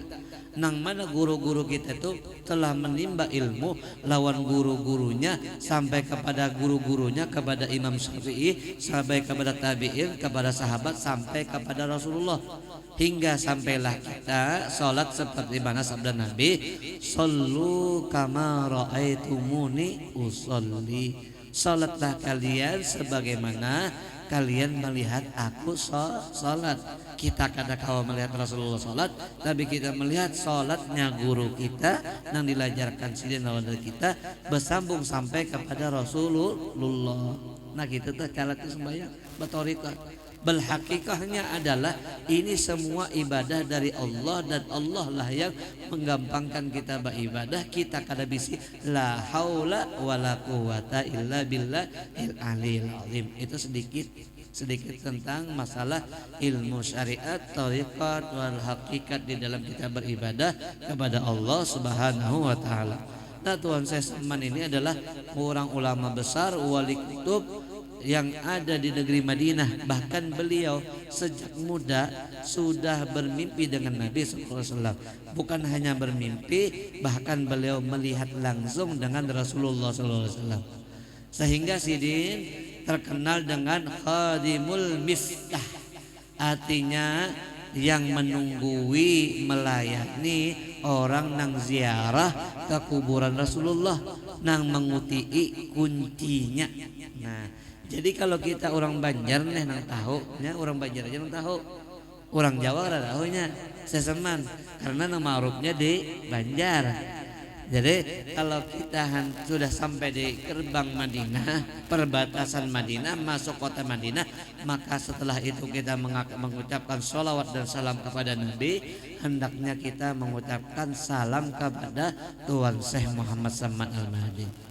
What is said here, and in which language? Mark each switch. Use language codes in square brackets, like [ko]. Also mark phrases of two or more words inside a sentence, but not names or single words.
[bjn] Nang mana guru-guru kita itu telah menimba ilmu lawan guru-gurunya sampai kepada guru-gurunya, kepada Imam Syafi'i, sampai kepada tabi'in, kepada sahabat, sampai kepada Rasulullah. [id] Hingga sampailah kita salat seperti mana sabda Nabi, [ar] "صلوا كما رأيتموني أصلي." [id] Salatlah kalian sebagaimana kalian melihat aku salat. [bjn] Kita kada kawa melihat Rasulullah salat, tapi kita melihat salatnya guru kita yang dilajarkan sidin lawan kita bersambung sampai kepada Rasulullah. Nah gitu tuh kalau sembahyang batorika. Belhakikahnya adalah ini semua ibadah dari Allah dan Allah lah yang menggampangkan kita beribadah. Kita kada bisi [ar] لا حول ولا قوة إلا بالله العلي العظيم. [id] Itu sedikit tentang masalah ilmu syariat, tariqat wal hakikat di dalam kita beribadah kepada Allah [ar] سبحانه وتعالى. [id] Nah, Tuan Syekh Salman ini adalah orang ulama besar, wali kutub yang ada di negeri Madinah. Bahkan beliau sejak muda sudah bermimpi dengan Nabi SAW. Bukan hanya bermimpi, bahkan beliau melihat langsung dengan Rasulullah SAW. [bjn] Sehingga Sidin terkenal dengan Khadimul Miftah, artinya yang menunggui, melayani orang nang ziarah ke kuburan Rasulullah, nang mengutii kuncinya. Nah, jadi kalau kita orang Banjar nih nang tahu, nya orang Banjar aja nang tahu, orang Jawa ada tahunya Seseman karena nama ma'rufnya di Banjar. [id] Jadi kalau kita sudah sampai di gerbang Madinah, perbatasan Madinah, masuk kota Madinah, maka setelah itu kita mengucapkan sholawat dan salam kepada Nabi. Hendaknya kita mengucapkan salam kepada Tuan Syekh Muhammad Salman Al-Madani.